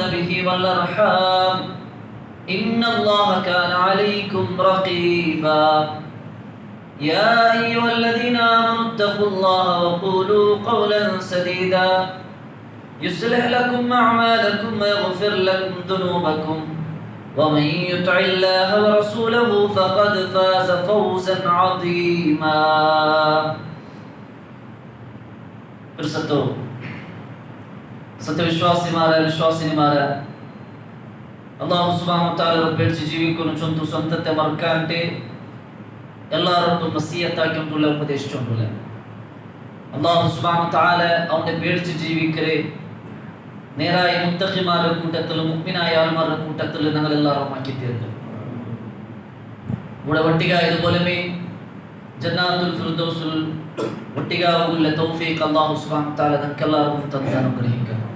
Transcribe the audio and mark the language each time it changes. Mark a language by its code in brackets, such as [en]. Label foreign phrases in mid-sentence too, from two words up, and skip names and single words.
[ar] به والأرحام إن الله كان عليكم رقيبا يا أيها الذين آمنوا اتقوا الله وقولوا قولا سديدا يصلح لكم أعمالكم ويغفر لكم ذنوبكم ومن يطع الله ورسوله فقد فاز فوزا عظيما [ml] സത്യവിശ്വാസിമാര വിശ്വാസിനിമാര അല്ലാഹു [ar] سبحانه وتعالى [ml] ബേഡ്ചി ജീവികൊനു ചൊന്തു സന്തതെ മർകാന്റെ എല്ലാരൊന്ദു നസിയതാഗി ഉണ്ടുല ഉപദേശിസുണ്ടുല അല്ലാഹു [ar] سبحانه وتعالى [ml] അവനെ ബേഡ്ചി ജീവികരെ നേരായ മുത്തഖിമാരുടെ കൂട്ടത്തിൽ മുഅ്മിനായ ആൾമാരുടെ കൂട്ടത്തിൽ ഞങ്ങൾ എല്ലാവരും ആക്കി തീർക്കും ഇവിടെ ഒട്ടികായതുപോലെ ജന്നാത്തുൽ ഫിർദൗസിൽ ഒട്ടികാവുള്ള തൗഫീഖ് അല്ലാഹു [ar] سبحانه وتعالى [ml] നമുക്കെല്ലാവർക്കും തന്ന് അനുഗ്രഹിക്കട്ടെ.